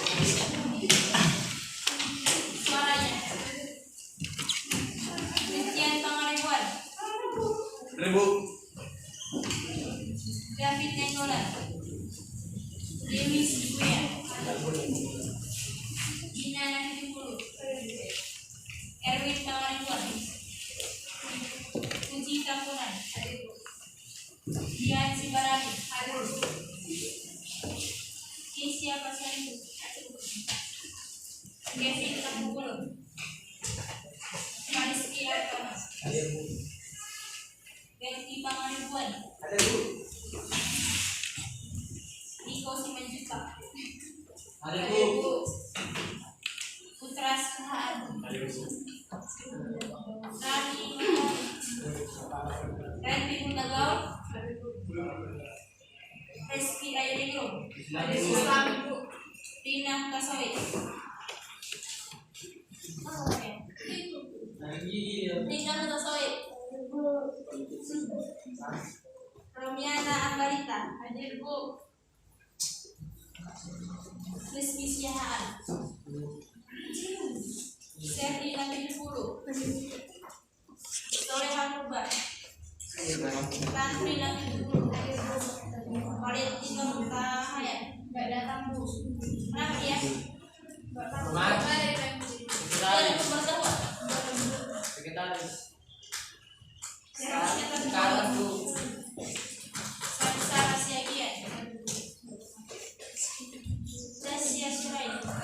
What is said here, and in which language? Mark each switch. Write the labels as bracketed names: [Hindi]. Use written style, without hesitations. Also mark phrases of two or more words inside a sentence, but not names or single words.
[Indonesian] Suaranya. Christian Pangaribuan. Ribu. David Nenggolan. Dewi Sibuya. Gina Nantimbulu. Erwin Pangaribuan. Puji Tampunan. Dian Sibarani. Kesia Pasaribu. Kevin Tampulo. Mariski Artono. Betty Pangaribuan. Niko Simanjuntak. Ada Bu. Putra Sahat. Randy Mundagaw. Reski Ayringo. Rina Kasoy. Rina Kasoy. Romiana Ambarita. Hadir Bu. Rizky Siahaan. Serdi Nabi Pulu. Solehan Rubah. Tantri Nabi Pulu. Valentina Mutahaya. Gak datang Bu. Kenapa dia? Sekretaris. Sekarang Bu. Sarah Siagian. Tasya Surain.